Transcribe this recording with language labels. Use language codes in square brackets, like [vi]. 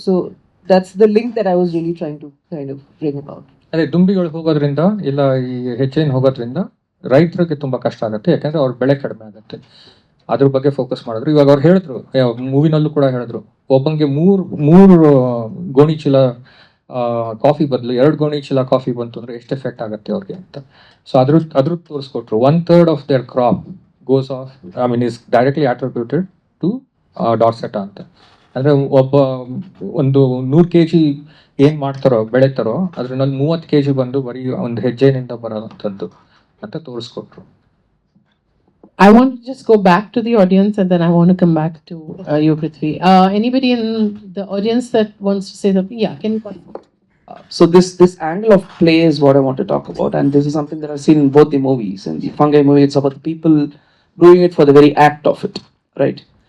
[en] So that's the link that I was really trying to kind of bring about. [kn] ಅದೇ ದುಂಬಿಗಳು ಹೋಗೋದ್ರಿಂದ ಇಲ್ಲ ಈ ಹೆಜ್ಜೆನ್ ಹೋಗೋದ್ರಿಂದ ರೈತರಿಗೆ ತುಂಬ ಕಷ್ಟ ಆಗುತ್ತೆ, ಯಾಕಂದ್ರೆ ಅವ್ರ ಬೆಳೆ ಕಡಿಮೆ ಆಗುತ್ತೆ. ಅದ್ರ ಬಗ್ಗೆ ಫೋಕಸ್ ಮಾಡಿದ್ರು. ಇವಾಗ ಅವ್ರು ಹೇಳಿದ್ರು, ಮೂವಿನಲ್ಲೂ ಕೂಡ ಹೇಳಿದ್ರು, ಒಬ್ಬಂಗೆ ಮೂರು ಗೋಣಿ ಚೀಲ ಕಾಫಿ ಬದಲು 2 ಗೋಣಿ ಚೀಲ ಕಾಫಿ ಬಂತು ಅಂದ್ರೆ ಎಷ್ಟು ಎಫೆಕ್ಟ್ ಆಗುತ್ತೆ ಅವ್ರಿಗೆ ಅಂತ. ಸೊ ಅದ್ರ ತೋರಿಸ್ಕೊಟ್ರು. [en] 1/3 of their crop goes off is directly attributed to ಡಾರ್ಸೆಟಾ ಅಂತ. [kn] ಅಂದ್ರೆ ಒಂದು 100 kg ಏನ್ ಮಾಡ್ತಾರೋ ಬೆಳೆತಾರೋ ಅದ್ರಲ್ಲಿ 30 kg ಬಂದು ಬರೀ ಒಂದು ಹೆಜ್ಜೆನಿಂದ ಬರೋಂಥದ್ದು ಅಂತ ತೋರಿಸ್ಕೊಟ್ರು. [en] I want to just go back to the audience and then I want to come back to you, Prithvi. Anybody in the audience that wants to say something? Yeah, can you call? So this angle of play is what I want to talk about, and this is something that I've seen in both the movies. In the fungi movie, it's about the people doing it for the very act of it, right?